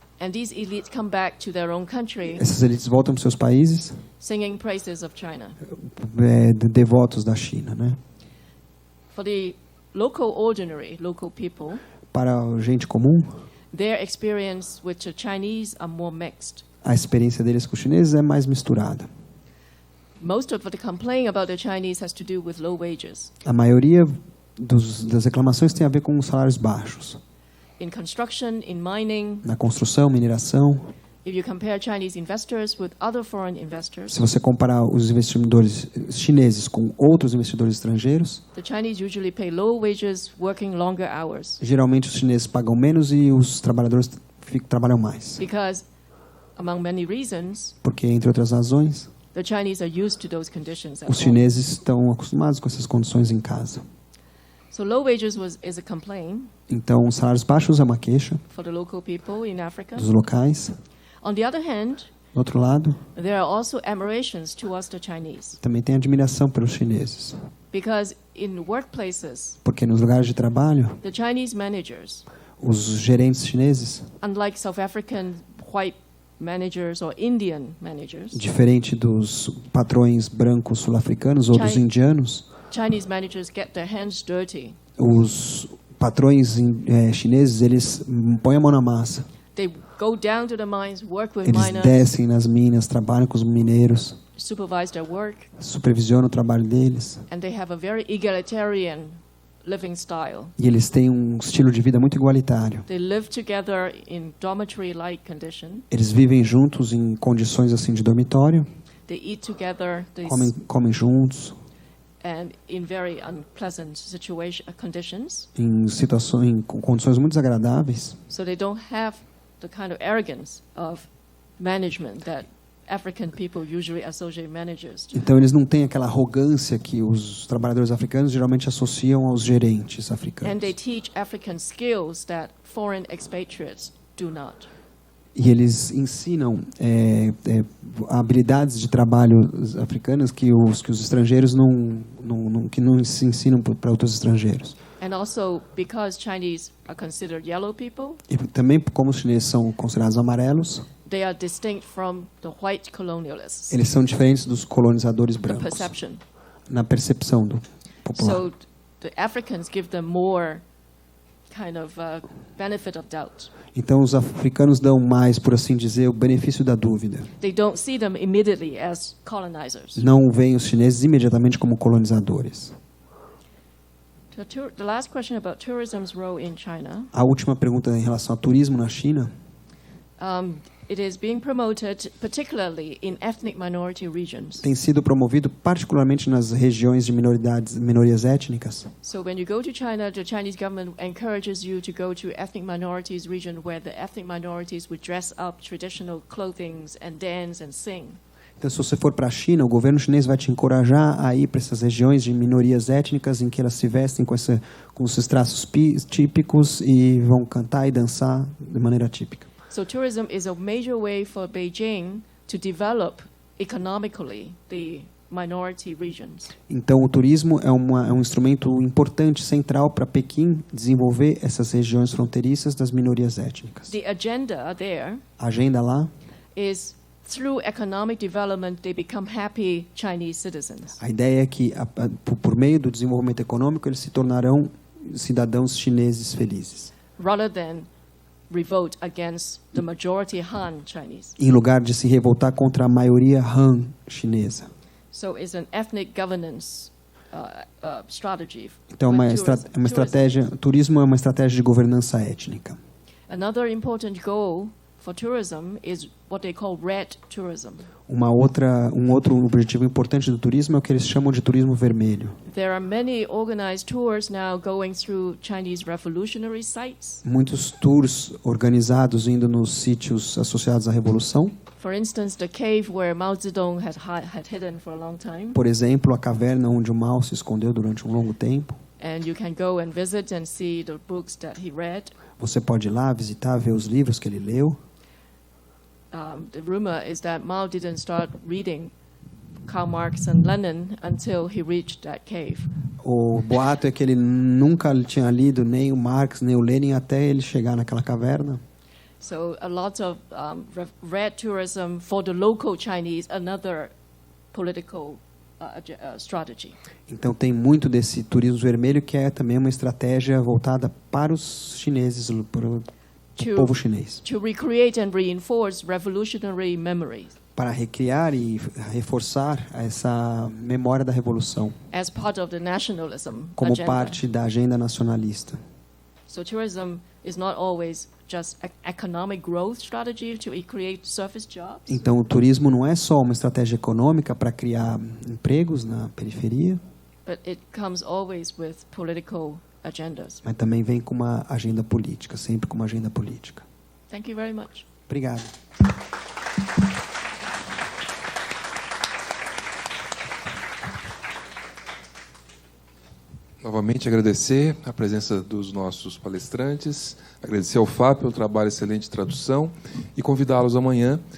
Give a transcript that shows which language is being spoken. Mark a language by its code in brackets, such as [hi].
[en] And these elites come back to their own country. [pt] Essas elites voltam para seus países. [en] Singing praises of China. [pt] Devotos da China, né? [en] For the local people, [pt] para a gente comum, [en] their experience with the Chinese are more mixed. [pt] A experiência deles com os chineses é mais misturada. [en] Most of the complaint about the Chinese has to do with low wages. [pt] A maioria das reclamações tem a ver com os salários baixos. [en] In construction, in mining. [pt] Na construção, mineração. [en] If you compare Chinese investors with other foreign investors, [pt] se você comparar os investidores chineses com outros investidores estrangeiros, [en] the Chinese usually pay low wages, working longer hours. [pt] Geralmente os chineses pagam menos e os trabalhadores trabalham mais. [en] Because, among many reasons, [pt] porque entre outras razões, [en] the Chinese are used to those conditions at [pt] os chineses estão acostumados com essas condições em casa. [en] So low wages is a complaint. [pt] Então, os salários baixos é uma queixa [en] for the local people in Africa. [pt] Dos locais. [en] On the other hand, [pt] do outro lado, [en] there are also admirations towards the Chinese. [pt] Também tem admiração pelos chineses. [en] Because in workplaces, [pt] porque nos lugares de trabalho, [en] the Chinese managers, [pt] os gerentes chineses, [en] unlike South African white managers or Indian managers, [pt] diferente dos patrões brancos sul-africanos ou dos indianos, [en] Chinese managers get their hands dirty. [pt] Os patrões chineses, eles põem a mão na massa. [en] They go down to the mines, work with [pt] eles [en] miners, [pt] descem nas minas, trabalham com os mineiros, [en] supervise their work, [pt] supervisionam o trabalho deles. [en] And they have a very egalitarian living style. [pt] E eles têm um estilo de vida muito igualitário. [en] They live together in dormitory-like condition. [pt] Eles vivem juntos em condições assim de dormitório. [en] They eat together. They [pt] comem juntos. [en] And in very unpleasant conditions. [pt] Em condições muito desagradáveis. [en] So they don't have the kind of arrogance of management that African people usually associate managers to. [pt] Então eles não têm aquela arrogância que os trabalhadores africanos geralmente associam aos gerentes africanos. [en] And they teach African skills that foreign expatriates do not. [pt] E eles ensinam habilidades de trabalho africanas que os estrangeiros não se ensinam para outros estrangeiros. [en] And also because Chinese are considered yellow people. [pt] E também como os chineses são considerados amarelos. [en] They are distinct from the white colonialists. [pt] Eles são diferentes dos colonizadores brancos. [en] The perception. [pt] Na percepção do popular. [en] So the Africans give them more kind of benefit of doubt. [pt] Então, os africanos dão mais, por assim dizer, o benefício da dúvida. [en] They don't see them immediately as colonizers. [pt] Não veem os chineses imediatamente como colonizadores. [en] The last question about tourism's role in China. [pt] A última pergunta em relação ao turismo na China. [en] It is being promoted particularly in ethnic minority regions. [pt] Tem sido promovido particularmente nas regiões de minorias étnicas. [en] So when you go to China, the Chinese government encourages you to go to ethnic minorities region where the ethnic minorities would dress up traditional clothing and dance and sing. [pt] Então, se você for para a China, o governo chinês vai te encorajar a ir para essas regiões de minorias étnicas em que elas se vestem com esses traços típicos e vão cantar e dançar de maneira típica. [en] So tourism is a major way for Beijing to develop economically the minority regions. [pt] Então, o turismo é um instrumento importante, central para Pequim desenvolver essas regiões fronteiriças das minorias étnicas. [en] The agenda there [pt] A agenda lá [en] is through economic development they become happy Chinese citizens. [pt] A ideia é que, por meio do desenvolvimento econômico, eles se tornarão cidadãos chineses felizes. [en] Rather than revolt against the majority Han Chinese. [pt] Em lugar de se revoltar contra a maioria Han chinesa. [en] So it's an ethnic governance strategy. [pt] Então, uma estratégia. Turismo é uma estratégia de governança étnica. [en] Another important goal for tourism is what they call red tourism. [pt] Um outro objetivo importante do turismo é o que eles chamam de turismo vermelho. [en] There are many organized tours now going through Chinese revolutionary sites. [pt] Muitos tours organizados indo nos sítios associados à revolução. [en] For instance, the cave where Mao Zedong had hidden for a long time. [pt] Por exemplo, a caverna onde o Mao se escondeu durante um longo tempo. [en] And you can go and visit and see the books that he read. [pt] Você pode ir lá visitar, ver os livros que ele leu. [en] The rumor is that Mao didn't start reading Karl Marx and Lenin until he reached that cave. [pt] O boato é que ele nunca tinha lido nem o Marx nem o Lenin até ele chegar naquela caverna. [en] So a lot of red tourism for the local Chinese, another political strategy. [pt] Então tem muito desse turismo vermelho que é também uma estratégia voltada para os chineses, para o povo chinês. [en] To recreate and reinforce revolutionary memories. [pt] Para recriar e reforçar essa memória da revolução. [en] As part of the nationalism [pt] como [en] agenda. [pt] parte da agenda nacionalista. [en] So tourism is not always just economic growth strategy to create surface jobs. [pt] Então o turismo não é só uma estratégia econômica para criar empregos na periferia. [en] But it comes always with political agendas. [pt] Mas também vem com uma agenda política, sempre com uma agenda política. [en] Thank you very much. [pt] Obrigado. Novamente agradecer a presença dos nossos palestrantes, agradecer ao FAP pelo trabalho excelente de tradução e convidá-los amanhã.